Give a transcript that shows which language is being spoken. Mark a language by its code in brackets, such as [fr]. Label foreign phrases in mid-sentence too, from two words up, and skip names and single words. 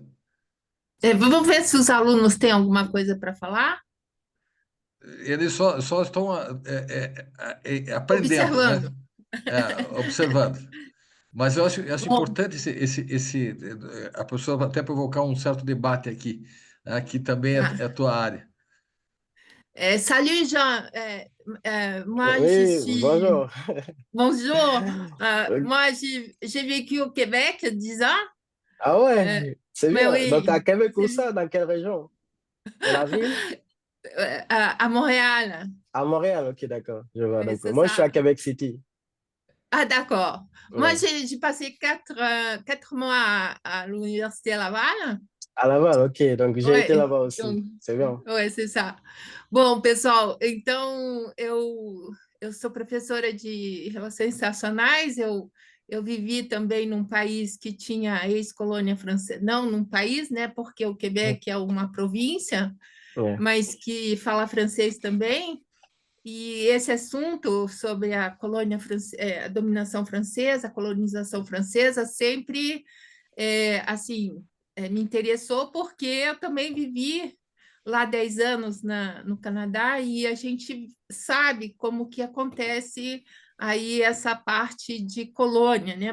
[pt] Vamos ver se os alunos têm alguma coisa para falar? Eles só estão aprendendo, né? Observando. Observando. Mas eu acho [fr] Bon, [pt] importante a pessoa até provocar um certo debate aqui, né, que também é a tua área. [fr] salut Jean. Moi, je Oui, suis. bonjour. Bonjour. Moi, j'ai vécu au Québec 10 ans. Ah Euh, ouais, c'est mais bien. Donc, oui, à Québec ou c'est- ça, dans quelle région? De la ville? à Montréal. À Montréal, ok, d'accord. Je vois. Oui, Donc, c'est moi, je suis à ça. Québec City. Ah, d'accord. Moi, Ouais. j'ai passé 4 mois à l'Université Laval. À Laval, ok. Donc, j'ai été Oui, là-bas aussi. donc, C'est bien. ouais, c'est ça. [pt] Bom, pessoal, então eu sou professora de Relações Internacionais, eu vivi também num país que tinha ex-colônia francesa, não num país, né, porque o Quebec é uma província, [fr] Ouais. [pt] mas que fala francês também, e esse assunto sobre a colônia a dominação francesa, a colonização francesa, sempre assim, me interessou porque eu também vivi lá 10 anos no Canadá e a gente sabe como que acontece aí essa parte de colônia, né?